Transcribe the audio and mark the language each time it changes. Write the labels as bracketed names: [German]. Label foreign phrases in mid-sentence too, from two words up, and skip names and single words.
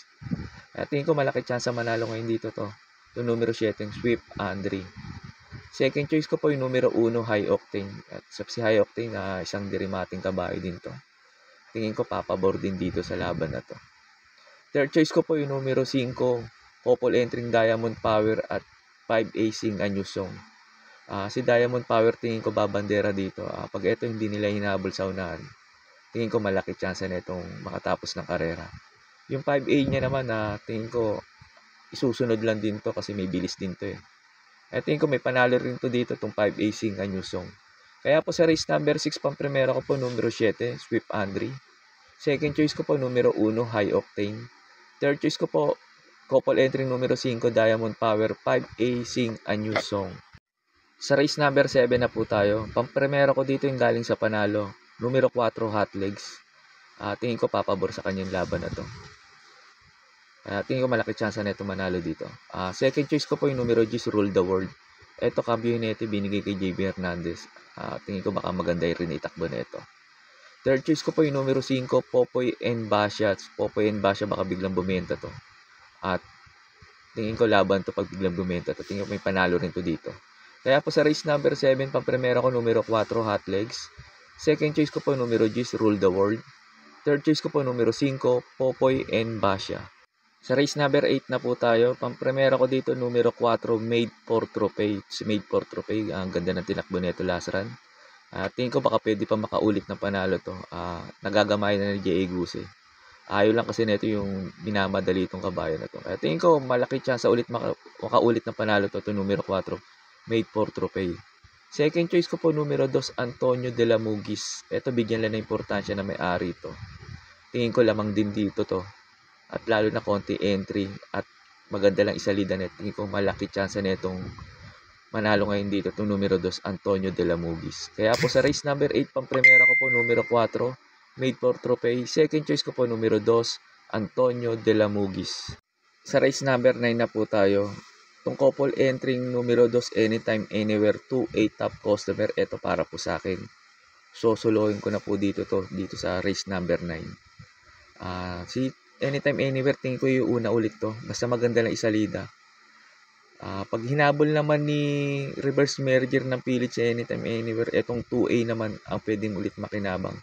[Filipino] Kaya tingin ko malaki chance manalo ngayon dito to. Yung numero 7, Swift Andre. [English] Second choice [Filipino] ko po yung numero 1, High Octane. At si High Octane, isang dirimating kabayo din to. Tingin ko papabor din dito sa laban na to. [English] Third choice [Filipino] ko po yung numero 5, [English] Couple Entering [Filipino] Diamond Power at 5 Acing a New Song. Si Diamond Power tingin ko babandera dito. Pag ito hindi nila hinabol sa unahan, tingin ko malaki chance na itong makatapos ng karera. Yung 5A niya naman, tingin ko isusunod lang din to kasi may bilis din to eh. Tingin ko may panalo rin to dito itong 5 Acing a New Song. Kaya po sa [English] race number [Filipino] 6, pamprimera ko po numero 7, Swift Andre. [English] Second choice [Filipino] ko po numero 1, High Octane. [English] Third choice [Filipino] ko po, [English] couple entry [Filipino] numero 5, Diamond Power, 5A Sing a New Song. Sa [English] race number [Filipino] 7 na po tayo. Pamprimera ko dito yung galing sa panalo, numero 4, Hot Legs. Tingin ko papabor sa kanyang laban na to. Tingin ko malaki chance na ito manalo dito. [English] Second choice [Filipino] ko po yung numero 10, Rule the World. Ito, cambio nito binigay kay JB Hernandez. Tingin ko baka maganda rin itakbo na ito. [English] Third choice [Filipino] ko po yung numero 5, Popoy and Basha. Popoy and Basha baka biglang bumenta to. At tingin ko laban to pag biglang bumenta to. Tingin ko may panalo rin to dito. Kaya po sa [English] race number [Filipino] 7, pamprimera ko numero 4, Hot Legs. [English] Second choice [Filipino] ko po numero 10, Rule the World. [English] Third choice [Filipino] ko po numero 5, Popoy and Basha. Sa [English] race number [Filipino] 8 na po tayo, pamprimera ko dito numero 4, Made for Trophy. Si Made for Trophy, ang ganda ng tinakbo nito [English] last run. [Filipino] Tingin ko baka pwede pa makaulit ng panalo to. Nagagamay na ni J.A. Guse. Ayaw lang kasi nito yung binamadali itong kabayo na to. Kaya tingin ko malaki chance ulit makaulit ng panalo to numero 4, Made for Trophy. [English] Second choice [Filipino] ko po numero 2, Antonio de la Mugis. Ito bigyan lang ng importansya na may-ari to. Tingin ko lamang din dito to. At lalo na konti entry at maganda lang isalida net. Tingin ko malaki chance na itong manalo ngayon dito itong numero 2, Antonio de la Mugis. Kaya po sa [English] race number [Filipino] 8, pamprimera ko po numero 4, Made for Trophy. [English] Second choice [Filipino] ko po numero 2, Antonio de la Mugis. Sa [English] race number [Filipino] 9 na po tayo. Itong [English] couple entering [Filipino] numero 2, Anytime Anywhere, 2-8 top customer. Ito para po sa akin. Sosolohin ko na po dito sa [English] race number [Filipino] 9. Si Anytime Anywhere, tingin ko yung una ulit to. Basta maganda lang isalida. Pag hinabol naman ni reverse merger ng pilit sa Anytime Anywhere, etong 2A naman ang pwedeng ulit makinabang.